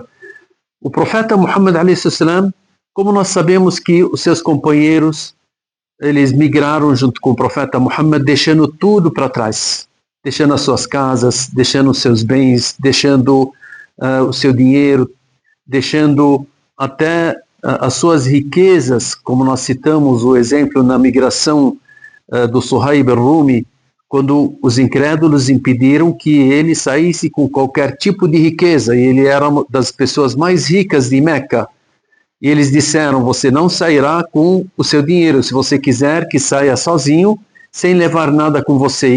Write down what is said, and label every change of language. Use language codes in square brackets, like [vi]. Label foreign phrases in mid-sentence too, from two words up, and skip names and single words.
[pt] O profeta Muhammad a.s., como nós sabemos que os seus companheiros, eles migraram junto com o profeta Muhammad, deixando tudo para trás, deixando as suas casas, deixando os seus bens, deixando o seu dinheiro, deixando até as suas riquezas, como nós citamos o exemplo na migração do Suhaib al-Rumi, quando os incrédulos impediram que ele saísse com qualquer tipo de riqueza, e ele era uma das pessoas mais ricas de Meca, e eles disseram, você não sairá com o seu dinheiro, se você quiser que saia sozinho, sem levar nada com você.